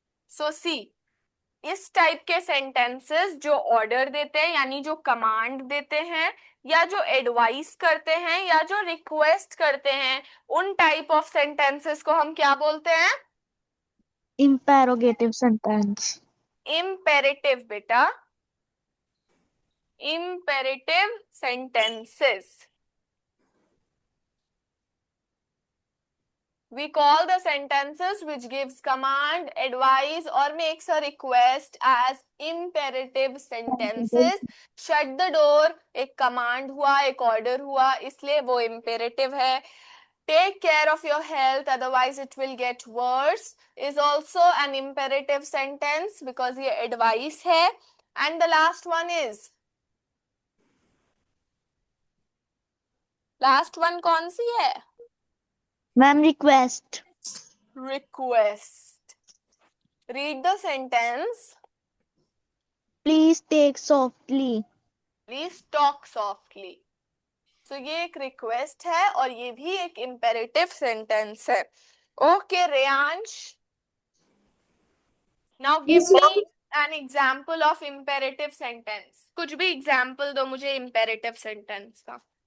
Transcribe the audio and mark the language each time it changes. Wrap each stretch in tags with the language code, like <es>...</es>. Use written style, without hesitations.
<hi>सो सी, इस टाइप के सेंटेंसेस जो ऑर्डर देते हैं यानी जो कमांड देते हैं, या जो एडवाइस करते हैं, या जो रिक्वेस्ट करते हैं, उन टाइप ऑफ सेंटेंसेस को हम क्या बोलते हैं?</hi> <en>Imperative sentence. Imperative बेटा, imperative sentences. We call the sentences which gives command, advice or makes a request as imperative sentences. Shut the door</en> <hi>एक command हुआ, एक order हुआ, इसलिए वो imperative है.</hi> <en>Take care of your health otherwise it will get worse is also an imperative sentence because</en> <hi>ये advice है.</hi> <en>And the last one is, last one</en> <hi>कौन सी है?</hi> <en>Ma'am request. Request. Read the sentence. Please take softly. Please talk softly.</en> <hi>So ये एक request है और ये भी एक इंपेरेटिव सेंटेंस है.</hi> <en>Okay, Reyansh. Now give Yes, me an example of imperative sentence.</en> <hi>कुछ भी example दो मुझे imperative sentence का.</hi>